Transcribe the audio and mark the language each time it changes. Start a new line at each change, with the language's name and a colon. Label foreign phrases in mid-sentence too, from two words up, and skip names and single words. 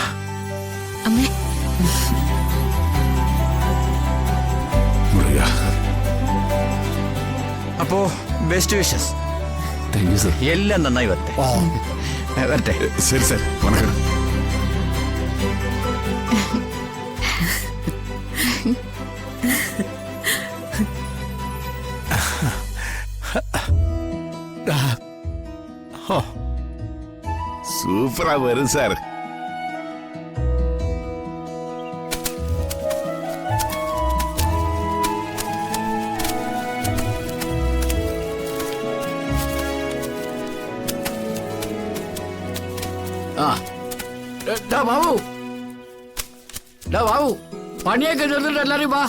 Malayalam: അമ്മേ മുരുക. അപ്പോ
English: best wishes. thank you sir.
Malayalam: എല്ലാം നന്നായി വരട്ടെ. വരട്ടെ. ശരി സാർ വണക്കം.
Tamil: சூப்பரா வரும் சார்.
Malayalam: ആ ഡാ ബാബു, ഡാ ബാബു, പണിയൊക്കെ ചെന്നിട്ട് എല്ലാരും വാ.